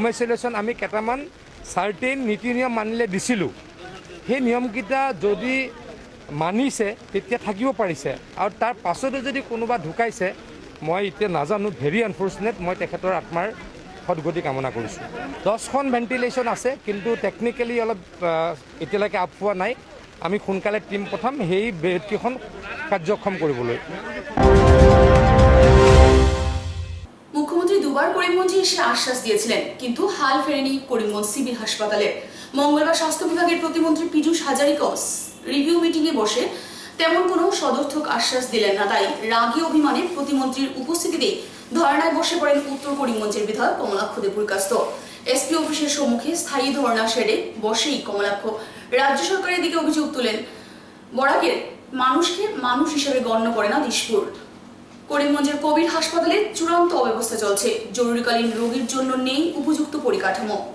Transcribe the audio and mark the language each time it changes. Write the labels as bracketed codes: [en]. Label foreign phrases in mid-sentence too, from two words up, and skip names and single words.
[as] আইচলেশ্যন আমি কেইটামান চাৰ্টেইন নীতি নিয়ম মানিলে দিছিলোঁ সেই নিয়মকেইটা যদি মানিছে তেতিয়া থাকিব পাৰিছে আৰু তাৰ পাছতো যদি কোনোবা ঢুকাইছে মই এতিয়া নাজানো [en] very unfortunate [as] মই তেখেতৰ আত্মাৰ সদগতি কামনা কৰিছোঁ 10খন ভেণ্টিলেশ্যন আছে কিন্তু টেকনিকেলি অলপ এতিয়ালৈকে আপ পোৱা নাই আমি সোনকালে টিম পঠাম সেই বেডকেইখন কাৰ্যক্ষম কৰিবলৈ [bn] মুখ্যমন্ত্রী দুবার করিমগঞ্জে এসে আশ্বাস দিয়েছিলেন কিন্তু হাল ফেরেনি করিমগঞ্জ সিভিল হাসপাতালে মঙ্গলবার স্বাস্থ্য বিভাগের প্রতিমন্ত্রী পীযূষ হাজারিকা রিভিউ মিটিংয়ে বসে তেমন কোনো সদর্থক আশ্বাস দিলেন না তাই রাগী অভিমানে প্রতিমন্ত্রীর উপস্থিতিতেই ধর্নায় বসে পড়েন উত্তর করিমগঞ্জের বিধায়ক কমলাক্ষ দেবপুরকাস্ত এসপি অফিসের সম্মুখে স্থায়ী ধর্না সেরে বসেই কমলাক্ষ রাজ্য সরকারের দিকে অভিযোগ তুলেন বরাকের মানুষকে মানুষ হিসেবে গণ্য করে না দিশপুর করিমগঞ্জের কোভিড হাসপাতালে চূড়ান্ত অব্যবস্থা চলছে জরুরিকালীন রোগীর জন্য নেই উপযুক্ত পরিকাঠামো